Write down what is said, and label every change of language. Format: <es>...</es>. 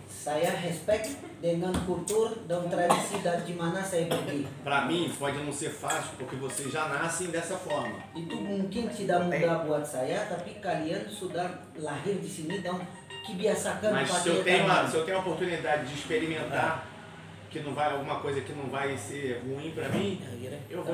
<id>Saya respect dengan kultur dan tradisi dari di mana saya pergi.</id> <pt>Pra mim, pode não ser fácil, porque vocês já nascem dessa forma.</pt> <id>Itu mungkin tidak mudah buat saya, tapi kalian sudah lahir di sini dan kebiasakan</id> <pt>Mas se eu tenho a oportunidade de experimentar que não vai, alguma coisa que não vai ser ruim pra mim, eu vou</pt>